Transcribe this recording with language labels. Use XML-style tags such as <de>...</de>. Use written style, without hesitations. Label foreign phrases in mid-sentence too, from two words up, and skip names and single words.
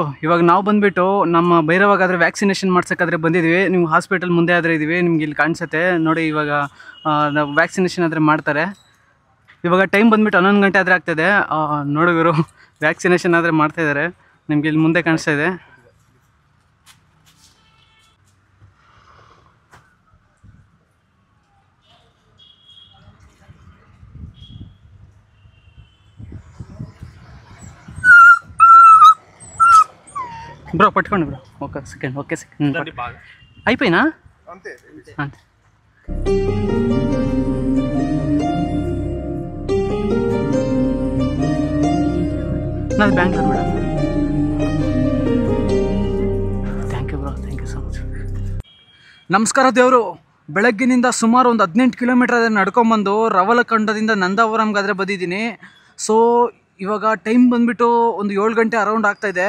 <kn>ಇವಾಗ ನಾವು ಬಂದುಬಿಟ್ಟು ನಮ್ಮ ಭೈರವಾಗಾದರೆ ವ್ಯಾಕ್ಸಿನೇಷನ್ ಮಾಡ್ಸೋಕ್ಕಾದ್ರೆ ಬಂದಿದ್ದೀವಿ. ನೀವು ಹಾಸ್ಪಿಟಲ್ ಮುಂದೆ ಆದರೆ ಇದ್ದೀವಿ, ನಿಮ್ಗೆ ಇಲ್ಲಿ ಕಾಣಿಸುತ್ತೆ ನೋಡಿ. ಇವಾಗ ನಾವು ವ್ಯಾಕ್ಸಿನೇಷನ್ ಆದರೆ ಮಾಡ್ತಾರೆ. ಇವಾಗ ಟೈಮ್ ಬಂದುಬಿಟ್ಟು 11 ಗಂಟೆ ಆದರೆ ಆಗ್ತಾಯಿದೆ ನೋಡಿ ಗುರು. ವ್ಯಾಕ್ಸಿನೇಷನ್ ಆದರೆ ಮಾಡ್ತಾಯಿದ್ದಾರೆ, ನಿಮ್ಗೆ ಇಲ್ಲಿ ಮುಂದೆ ಕಾಣಿಸ್ತಾ ಇದೆ.</kn> <te>బ్రో పట్టుకోండి బ్రో,</te> <en>okay second</en> <te>అయిపోయినా అంతే. నాది బెంగళూరు మేడం.</te> <en>Thank you bro, thank you so much.</en> <kn>ನಮಸ್ಕಾರ ದೇವರು. ಬೆಳಗ್ಗಿನಿಂದ ಸುಮಾರು ಒಂದು 18 ಕಿಲೋಮೀಟರ್ ಅದನ್ನು ನಡ್ಕೊಂಬಂದು ರವಲಖಂಡದಿಂದ ನಂದಾವರಂಗಾದರೆ ಬಂದಿದ್ದೀನಿ. ಸೊ ಇವಾಗ ಟೈಮ್ ಬಂದುಬಿಟ್ಟು ಒಂದು 7 ಗಂಟೆ ಅರೌಂಡ್ ಆಗ್ತಾಯಿದೆ.</kn>